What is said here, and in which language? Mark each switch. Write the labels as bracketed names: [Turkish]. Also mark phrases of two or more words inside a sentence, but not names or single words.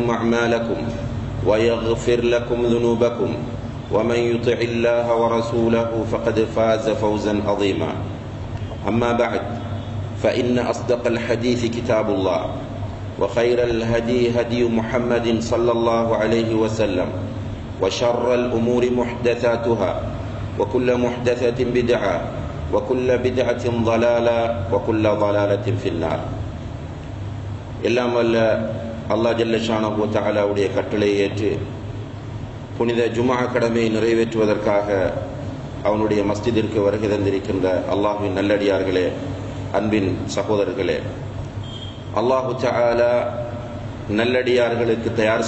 [Arabic] أعمالكم ويغفر لكم ذنوبكم ومن يطع الله ورسوله فقد فاز فوزا عظيما أما بعد فإن أصدق الحديث كتاب الله وخير الهدي هدي محمد صلى الله عليه وسلم وشر الأمور محدثاتها وكل محدثة بدعة وكل بدعة ضلالة وكل ضلالة في النار. [Tamil] எல்லாம் வல்ல அல்லாஹ் [Arabic] جل شأنه [Tamil] வ தஆலாவுடைய கட்டளை ஏற்று புனித ஜும்ஆ கடமையை நிறைவேற்றுவதற்காக அவனுடைய மஸ்ஜிதிற்கு வருகை தந்திருக்கின்ற அல்லாஹ்வின் நல்லடியார்களே, அன்பின் சகோதரர்களே, அல்லாஹு தஆலா நல்லடியார்களுக்கு தயார்